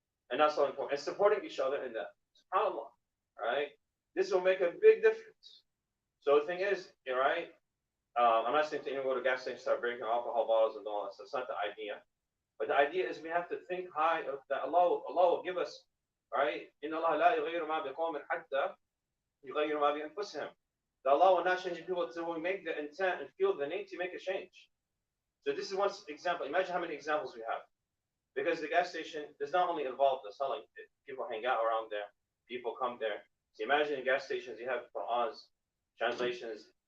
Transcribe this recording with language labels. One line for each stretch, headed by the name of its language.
English: And that's so important. And supporting each other in that. SubhanAllah. Right? This will make a big difference. So the thing is, right? I'm not saying to anyone go to gas station start breaking alcohol bottles and all that. So that's not the idea. But the idea is we have to think high of that Allah will give us, right?
Arabic: إن الله لا يغير ما بقوم حتى يغير ما بأنفسهم.
English: That Allah will not change people until we make the intent and feel the need to make a change. So this is one example. Imagine how many examples we have. Because the gas station does not only involve the selling. People hang out around there. People come there. So imagine in gas stations you have Qur'ans, translations.